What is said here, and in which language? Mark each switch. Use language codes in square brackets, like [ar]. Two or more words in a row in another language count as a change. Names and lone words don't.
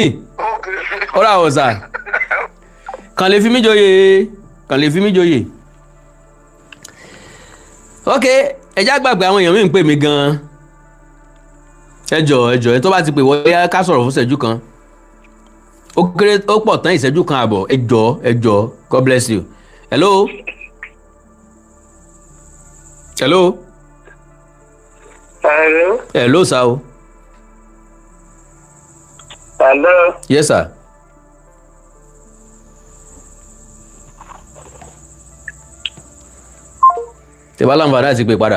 [yo] Ó dàbọ̀ sà. Kàn lè fi mí joyè. Ok, ẹjẹ́ àgbàgbé àwọn èèyàn mi ń pè mí gan-an. Ẹ jọ̀ọ́ tó bá ti pè wọlé ká sọ̀rọ̀ fún ìṣẹ́jú kan. Ó pọ̀ tán ìṣẹ́jú kan àbọ̀. Ẹ jọ̀ọ́, [en] God bless you. Hello. Hello, sir o. Hello. Yes, sir. [yo] Tẹ́ bá láǹfààní àti pè padà.